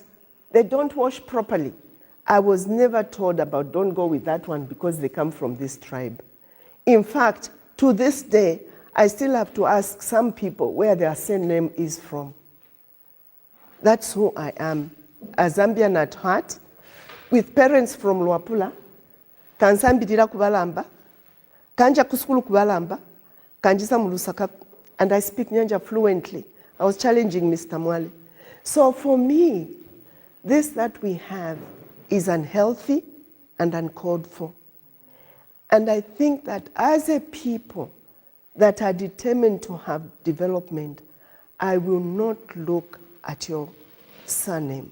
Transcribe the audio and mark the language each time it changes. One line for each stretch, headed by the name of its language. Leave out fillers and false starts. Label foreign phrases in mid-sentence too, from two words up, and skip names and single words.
English: They don't wash properly. I was never told about don't go with that one because they come from this tribe. In fact, to this day, I still have to ask some people where their surname is from. That's who I am, a Zambian at heart, with parents from Luapula,
Bemba: kansambirira kubalamba, kanja kuskulu kubalamba, kanjisa mu Lusaka,
English: and I speak Nyanja fluently. I was challenging Mr. Mwale. So for me, this that we have is unhealthy and uncalled for. And I think that as a people that are determined to have development, I will not look at your surname.